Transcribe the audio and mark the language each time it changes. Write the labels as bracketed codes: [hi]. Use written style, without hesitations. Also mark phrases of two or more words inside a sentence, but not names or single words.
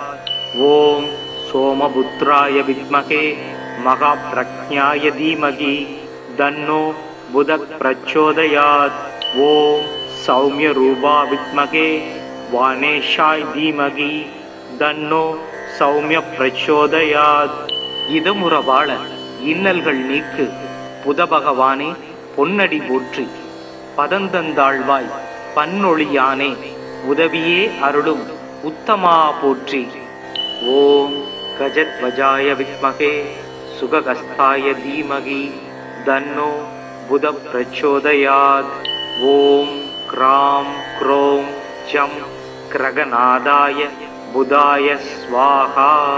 [sa] ओम सोमपुत्राय विद्महे महाप्रज्ञाय धीमहि तन्नो बुध प्रचोदयात्। ओम सौम्यरूपा विद्महे वाणेशाय धीमहि तन्नो सौम्य प्रचोदयात्। [ta] இதமுற வாழ இன்னல்கள் நீக்கு புதபகவானே பொன்னடி போற்றி பதந்தந்தாழ்வாய் பன்னொழியானே உதவியே அருளும் உத்தமா போற்றி। [sa] ஓம் गजध्वजाय विद्महे सुगगस्थाय धीमहि तन्नो बुध प्रचोदयात्। ओम क्रां क्रों जं क्रगनादाय बुधाय स्वाहा।